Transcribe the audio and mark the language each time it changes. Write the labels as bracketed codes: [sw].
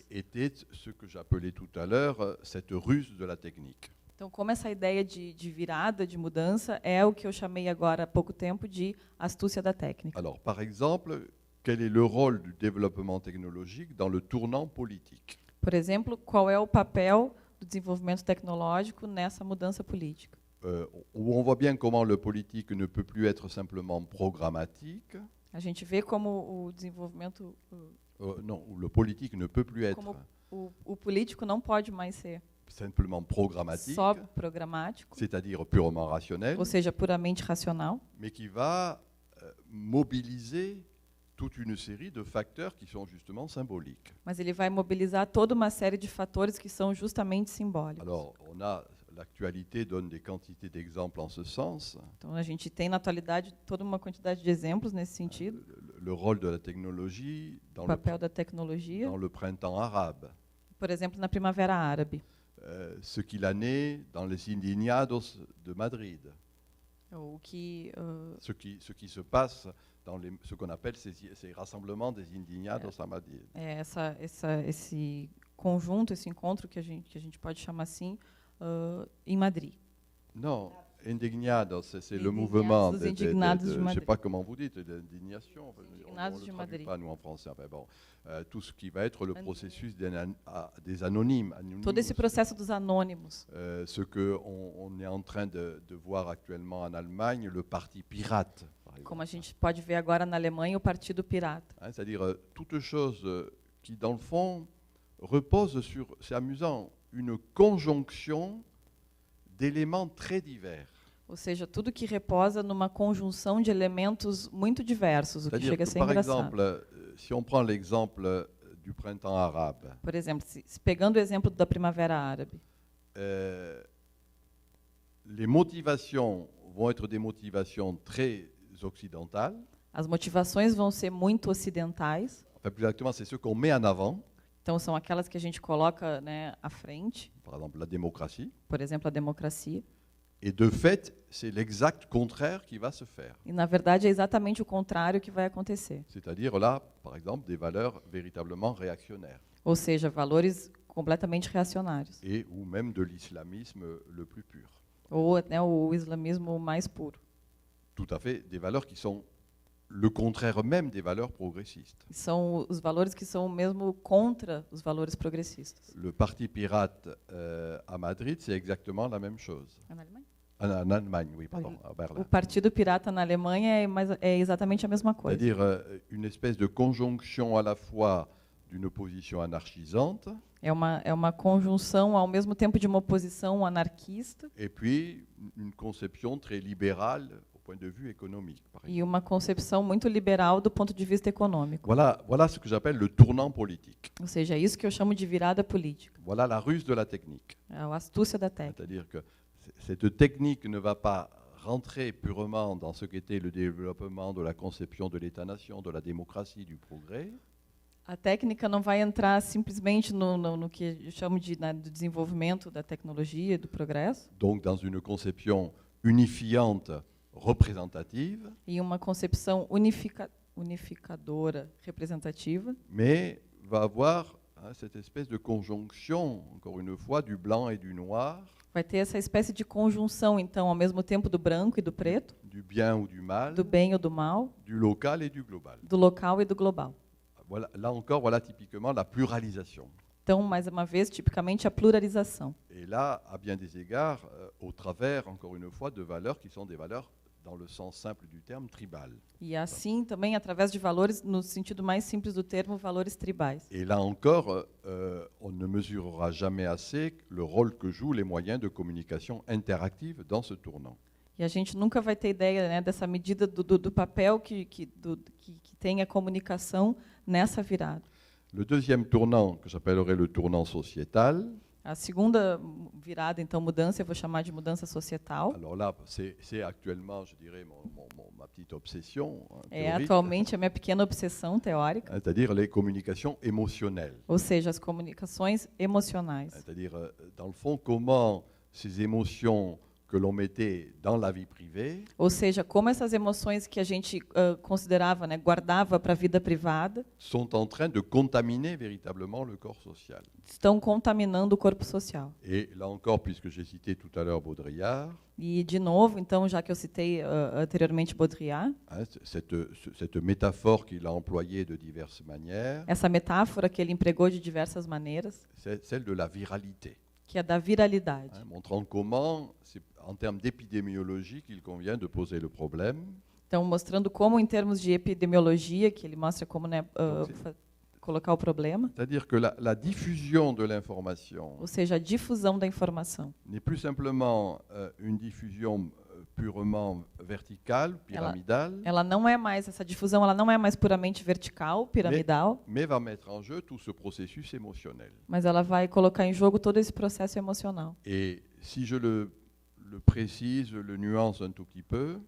[fr] était ce que j'appelais tout à l'heure cette ruse de la technique. [pt] Então, como essa ideia de virada, de mudança, é o que eu chamei agora há pouco tempo de astúcia da técnica. [fr] Alors, par exemple, quel est le rôle du développement technologique dans le tournant politique? [pt] Por exemplo, qual é o papel do desenvolvimento tecnológico nessa mudança política? [fr] Où on voit bien comment le politique ne peut plus être simplement programmatique, [pt] A gente vê como o desenvolvimento, [fr] non, où le politique ne peut plus être [pt] como o político não pode mais ser [fr] simplement programmatique, [pt] só programático, [fr] c'est-à-dire purement rationnel, [pt] ou seja, puramente racional, [fr] mais qui va mobiliser toute une série de facteurs qui sont justement symboliques. [pt] mas ele vai mobilizar toda uma série de fatores que são justamente simbólicos. [fr] Alors, l'actualité donne des quantités d'exemples en ce sens. [pt] Então, a gente tem na atualidade toda uma quantidade de exemplos nesse sentido. [fr] Le rôle de la technologie [pt] O papel da tecnologia, [fr] dans le printemps arabe, [pt] por exemplo, na Primavera Árabe, [fr] ce qu'il en est dans les Indignados de Madrid, [pt] o que [fr] ce qui se passe dans ce qu'on appelle ces rassemblements des Indignados à Madrid. [pt] esse conjunto, esse encontro que a gente pode chamar assim, em Madrid. [fr] Non, Indignados, c'est le [pt] Indignados, [fr] mouvement [pt] os indignados de [fr] je ne sais [pt] Madrid. [fr] pas comment vous dites, d'indignation. [pt] Indignados [fr] On ne le traduit [pt] Madrid. [fr] pas, nous, en français. Enfin, bon, tout ce qui va être le processus des anonymes. [pt] Todo esse processo dos anônimos. [fr] Ce qu'on est en train de voir actuellement en Allemagne, le parti pirate, par exemple. [pt] Como a gente pode ver agora na Alemanha, o Partido Pirata. [fr] Hein, c'est-à-dire toute chose qui, dans le fond, repose sur, c'est amusant, une conjonction d'éléments très divers. [pt] Ou seja, tudo que reposa numa conjunção de elementos muito diversos, o que [fr] C'est-à-dire [pt] chega a [fr] que, [pt] ser [fr] par [pt] engraçado. [fr] exemple, si on prend l'exemple du printemps arabe, [pt] Por exemplo, se pegando o exemplo da Primavera Árabe, [fr] les motivations vont être des motivations très occidentales. [pt] as motivações vão ser muito ocidentais, [fr] Enfin, plus exactement, c'est ce qu'on met en avant, [pt] então são aquelas que a gente coloca, né, à frente, [fr] par exemple la démocratie. [pt] por exemplo, a democracia. [fr] Et de fait, c'est l'exact contraire qui va se faire. [pt] E, na verdade, é exatamente o contrário que vai acontecer. [fr] C'est-à-dire là, par exemple, des valeurs véritablement réactionnaires. [pt] Ou seja, valores completamente reacionários. [fr] Et ou même de l'islamisme le plus pur. [pt] Ou, né, o islamismo mais puro. [fr] Tout à fait, des valeurs qui sont le contraire même des valeurs progressistes. [pt] São os valores que são mesmo contra os valores progressistas. [fr] Le parti pirate à Madrid, c'est exactement la même chose. [pt] Na Alemanha? [fr] En Allemagne, oui, pardon, à [pt] O [fr] Berlin. [pt] Partido Pirata na Alemanha é exatamente a mesma coisa. [fr] C'est-à-dire une espèce de conjonction à la fois d'une opposition anarchisante [pt] É uma conjunção, ao mesmo tempo, de uma oposição anarquista [fr] et puis une conception très libérale au point de vue économique, par exemple. [pt] e uma concepção muito liberal do ponto de vista econômico. [fr] Voilà ce que j'appelle le tournant politique. [pt] Ou seja, é isso que eu chamo de virada política, [fr] Voilà la ruse de la technique. [pt] é a astúcia da técnica. [fr] C'est-à-dire que cette technique ne va pas rentrer purement dans ce qu'était le développement de la conception de l'État-nation, de la démocratie, du progrès. [pt] A técnica não vai entrar simplesmente no que eu chamo do desenvolvimento da tecnologia, do progresso. [fr] Donc dans une conception unifiante, représentative, [pt] E uma concepção unificadora, representativa, [fr] mais va avoir cette espèce de conjonction, encore une fois, du blanc et du noir, [pt] vai ter essa espécie de conjunção, então, ao mesmo tempo do branco e do preto, [fr] du bien ou du mal, [pt] do bem ou do mal, [fr] du local et du global. [pt] do local e do global. [fr] Voilà, là encore, voilà typiquement la pluralisation. [pt] Então, mais uma vez, tipicamente a pluralização. [fr] Et là, à bien des égards, au travers, encore une fois, de valeurs qui sont des valeurs, dans le sens simple du terme, tribales. [pt] E assim, também, através de valores, no sentido mais simples do termo, valores tribais. [fr] Et là encore, on ne mesurera jamais assez le rôle que jouent les moyens de communication interactive dans ce tournant. [pt] E a gente nunca vai ter ideia, né, dessa medida do papel que tem a comunicação nessa virada. [fr] Le deuxième tournant, que j'appellerais le tournant sociétal, [pt] A segunda virada, então, mudança, eu vou chamar de mudança societal. [fr] alors là, c'est actuellement, je dirais, ma petite obsession, [pt] É [fr] théorique, [pt] atualmente a minha pequena obsessão teórica, [fr] c'est-à-dire les communications émotionnelles. [pt] ou seja, as comunicações emocionais. [fr] C'est-à-dire, dans le fond, comment ces émotions que l'on mettait dans la vie privée [pt] Ou seja, como essas emoções que a gente considerava, né, guardava para a vida privada, [fr] sont en train de contaminer véritablement le corps social. [pt] estão contaminando o corpo social. [fr] Et là encore, puisque j'ai cité tout à l'heure Baudrillard, [pt] E, de novo, então, já que eu citei anteriormente Baudrillard, [fr] cette métaphore qu'il a employée de diverses manières, [pt] essa metáfora que ele empregou de diversas maneiras, [fr] c'est celle de la viralité, [pt] que é da viralidade, [fr] montrant comment, c'est en termes d'épidémiologie, qu'il convient de poser le problème. [pt] então mostrando como, em termos de epidemiologia, que ele mostra como, né, colocar o problema, [fr] C'est-à-dire que la diffusion de l'information [pt] ou seja, a difusão da informação. [fr] n'est plus simplement une diffusion purement verticale, pyramidale, [pt] Ela não é mais, essa difusão, ela não é mais puramente vertical, piramidal, [fr] mais va mettre en jeu tout ce processus émotionnel. [pt] mas ela vai colocar em jogo todo esse processo emocional. [fr] Et si je le précise, le nuance un tout petit peu,